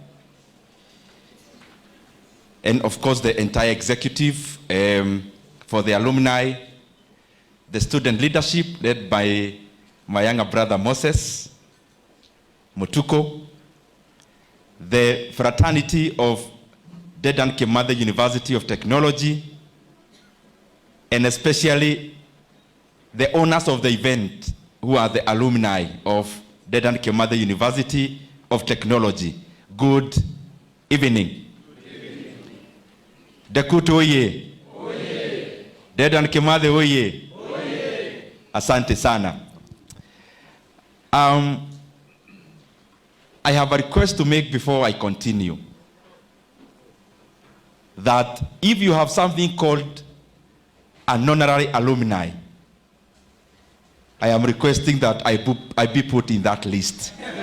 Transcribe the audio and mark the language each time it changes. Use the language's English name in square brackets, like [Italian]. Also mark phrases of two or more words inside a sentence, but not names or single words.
[English] and of course the entire executive for the alumni, the student leadership led by my younger brother Moses Mutuko, the fraternity of DeKUT Alumni University of Technology, and especially the owners of the event who are the alumni of DeKUT Alumni University of Technology. Good evening. DeKUT oye. DeKUT Alumni oye. [Swahili] Asante sana. [English] I have a request to make before I continue. That if you have something called an honorary alumni, I am requesting that I be put in that list.